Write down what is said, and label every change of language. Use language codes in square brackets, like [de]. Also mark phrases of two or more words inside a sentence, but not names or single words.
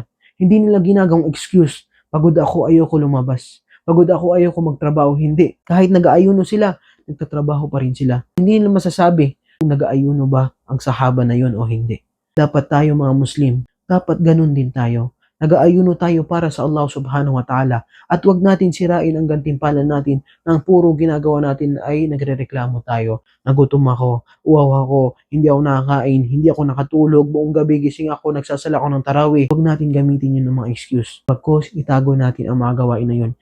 [tl] Hindi nila ginagawang excuse. Pagod ako, ayoko lumabas. Pagod ako, ayoko magtrabaho. Hindi. Kahit nag-aayuno sila, nagtatrabaho pa rin sila. Hindi nila masasabi kung nag-aayuno ba ang sahaba na yon o hindi. Dapat tayo mga Muslim, dapat ganun din tayo. Nag-aayuno tayo para sa [ar] الله سبحانه وتعالى. [tl] At wag natin sirain ang gantimpala natin nang puro ginagawa natin ay nagrereklamo tayo. Nagutom ako, uwaw ako, hindi ako nakakain, hindi ako nakatulog, buong gabi gising ako, nagsasala ako ng tarawih. Wag natin gamitin yun ng mga excuse. Pagkos itago natin ang mga gawain na yun.